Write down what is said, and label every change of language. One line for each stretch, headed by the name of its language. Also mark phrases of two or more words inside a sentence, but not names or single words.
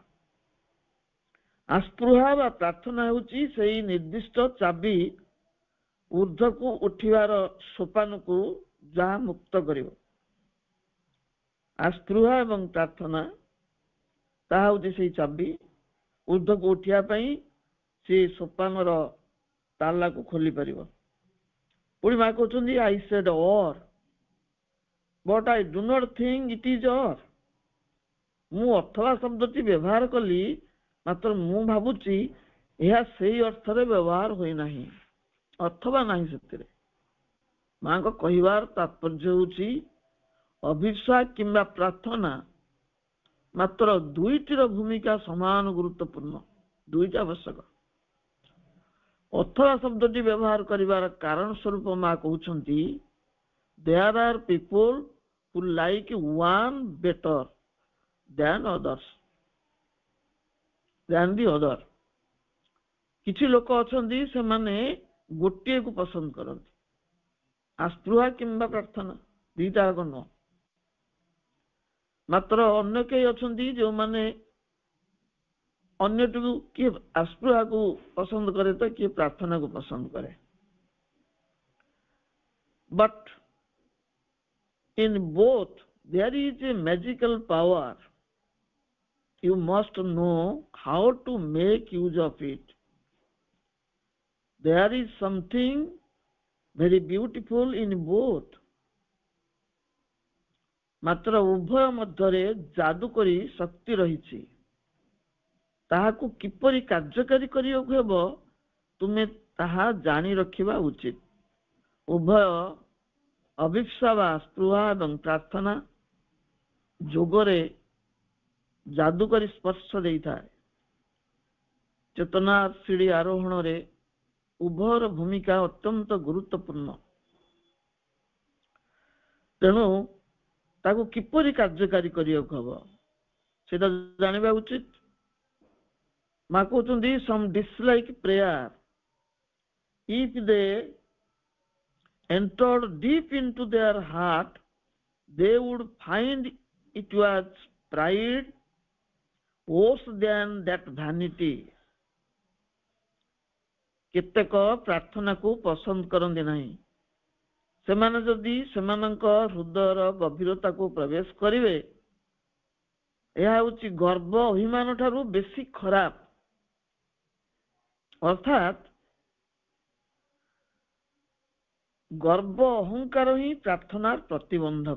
Odia: ଆସ୍ପୃହା ବା ପ୍ରାର୍ଥନା ହେଉଛି ସେଇ ନିର୍ଦ୍ଦିଷ୍ଟ ଚାବି ଊର୍ଦ୍ଧ୍ୱକୁ ଉଠିବାର ସୋପାନକୁ ଯାହା ମୁକ୍ତ କରିବ। ଆସ୍ପୃହା ଏବଂ ପ୍ରାର୍ଥନା ତାହା ହେଉଛି ସେଇ ଚାବି ଊର୍ଦ୍ଧ୍ୱକୁ ଉଠିବା ପାଇଁ ସେ ସୋପାନର ତାଲାକୁ ଖୋଲି ପାରିବ। ପୁଣି ମା କହୁଛନ୍ତି,
English: I said or, but I do not think it is or.
Odia: ମୁଁ ଅଥବା ଶବ୍ଦଟି ବ୍ୟବହାର କଲି, ମାତ୍ର ମୁଁ ଭାବୁଛି ଏହା ସେଇ ଅର୍ଥରେ ବ୍ୟବହାର ହୋଇନାହିଁ, ଅଥବା ନାହିଁ ସେଥିରେ। ମାଙ୍କ କହିବାର ତାତ୍ପର୍ଯ୍ୟ ହେଉଛି ଅଭିପ୍ସା କିମ୍ବା ପ୍ରାର୍ଥନା ମାତ୍ର ଦୁଇଟିର ଭୂମିକା ସମାନ ଗୁରୁତ୍ୱପୂର୍ଣ୍ଣ, ଦୁଇଟା ଆବଶ୍ୟକ। ଅଥବା ଶବ୍ଦଟି ବ୍ୟବହାର କରିବାର କାରଣ ସ୍ୱରୂପ ମା କହୁଛନ୍ତି,
English: there are people who like one better than the other.
Odia: କିଛି ଲୋକ ଅଛନ୍ତି ସେମାନେ ଗୋଟିଏକୁ ପସନ୍ଦ କରନ୍ତି, ଆସ୍ପୃହା କିମ୍ବା ପ୍ରାର୍ଥନା, ଦିଟା ଯାକ ନୁହଁ। ମାତ୍ର ଅନ୍ୟ କେହି ଅଛନ୍ତି ଯେଉଁମାନେ ଅନ୍ୟଟିକୁ, କିଏ ଆସ୍ପୃହାକୁ ପସନ୍ଦ କରେ ତ କିଏ ପ୍ରାର୍ଥନାକୁ ପସନ୍ଦ କରେ।
English: But in both there is a magical power. You must know how to make use of it. There is something very beautiful in both.
Odia: ମାତ୍ର ଉଭୟ ମଧ୍ୟରେ ଯାଦୁକରୀ ଶକ୍ତି ରହିଛି, ତାହାକୁ କିପରି କାର୍ଯ୍ୟକାରୀ କରିବାକୁ ହେବ ତୁମେ ତାହା ଜାଣି ରଖିବା ଉଚିତ। ଉଭୟ ଅଭିପ୍ସା ବା ସ୍ପୃହା ଏବଂ ପ୍ରାର୍ଥନା ଯୋଗରେ ଯାଦୁକରୀ ସ୍ପର୍ଶ ଦେଇଥାଏ। ଚେତନାର ସିଡ଼ି ଆରୋହଣରେ ଉଭୟର ଭୂମିକା ଅତ୍ୟନ୍ତ ଗୁରୁତ୍ୱପୂର୍ଣ୍ଣ। ତେଣୁ ତାକୁ କିପରି କାର୍ଯ୍ୟକାରୀ କରିବାକୁ ହେବ ସେଟା ଜାଣିବା ଉଚିତ। ମା କହୁଛନ୍ତି,
English: some dislike prayer. If they entered deep into their heart, they would find it was pride worse than that vanity.
Odia: କେତେକ ପ୍ରାର୍ଥନାକୁ ପସନ୍ଦ କରନ୍ତି ନାହିଁ। ସେମାନେ ଯଦି ସେମାନଙ୍କ ହୃଦୟର ଗଭୀରତାକୁ ପ୍ରବେଶ କରିବେ, ଏହା ହେଉଛି ଗର୍ବ ଅଭିମାନ ଠାରୁ ବେଶୀ ଖରାପ। ଅର୍ଥାତ୍ ଗର୍ବ ଅହଙ୍କାର ହିଁ ପ୍ରାର୍ଥନାର ପ୍ରତିବନ୍ଧକ।